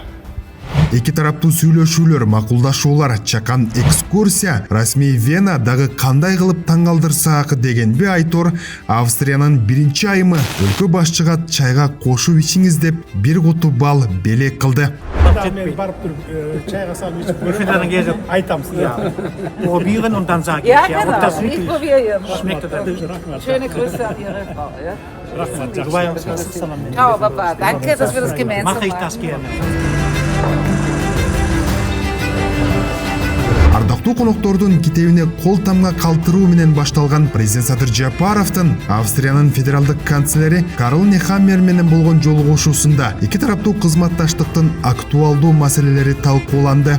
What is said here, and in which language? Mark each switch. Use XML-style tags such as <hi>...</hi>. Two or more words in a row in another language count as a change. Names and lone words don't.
<ky>Эки тараптуу сүйлөшүүлөр, макулдашуулар, чакан экскурсия расмий Вена дагы кандай кылып таң калтырсак дегенби айтор Австриянын биринчи айымы өлкө башчыга чайга кошуп ичиңиз деп бир куту бал белек кылды. Мен барып туруп чайга салып ичип көрөм. Айтам сизге.</ky> <de>Probieren und dann sagen. Ja, genau. Ich probiere. Schmeckt das? Schöne Grüße an Ihre Frau. Ja? Rahmat. Ciao, Papa. Danke, dass wir das gemeinsam Mache ich machen. das gerne.</de> <ky>Ардактуу коноктордун китебине кол тамга калтыруу менен башталган президент Садыр Жапаровдун Австриянын федералдык канцлери Карл Нехаммер менен болгон жолугушуусунда эки тараптуу кызматташтыктын актуалдуу маселелери талкууланды.</ky>